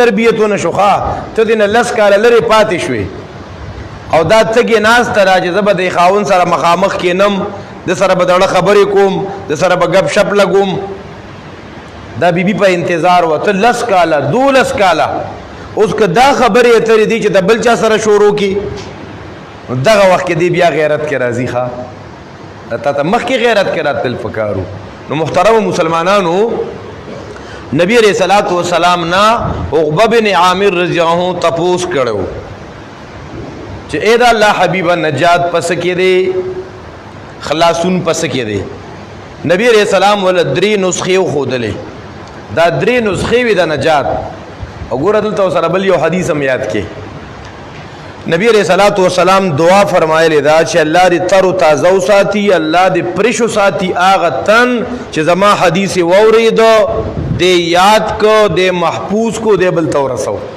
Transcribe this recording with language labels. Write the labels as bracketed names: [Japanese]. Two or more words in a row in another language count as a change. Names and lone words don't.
[Pashto] تربیت ونه شو ښه ته دې نه 10 کاله لرې پاتې شوې او دا تګې ناسته را چې زه به د خاوند سره مخامخ کېنم د سره به دړه خبرې کوم د سره به گپ شپ لګوم دا بیبي په انتظار وه ته 10 کاله 12 کاله اوس که دا خبرې اترې دي چې د بل چا سره شروع کړي دغه وخت کې دی بیا غیرت کې راځي ښه تا ته مخکې غیرت کې راتل پکارو نو محترم مسلمانانو نبی [Arabic] علیہ الصلوۃ والسلام [Pashto] نا عقبہ بن عامر [Arabic] رضی اللہ عنہ [Pashto] تپوس کړو چې اے دا الله حبیبه نجات پس کې دی خلاصون پس کې دی نبی [Arabic] علیہ السلام [Pashto] ول درې نسخې خودلې دا درې نسخې وي د نجات وګوره دلته سره بل یو حدیث هم یاد کې نبی [Arabic] علیہ الصلوۃ والسلام [Pashto] دعا فرمایلی دا چې الله دې تر تازه ساتي الله دې پرشو ساتي اغه تن چې زما حدیث وورید دې یاد کو دې محفوظ کو دې بل تورسو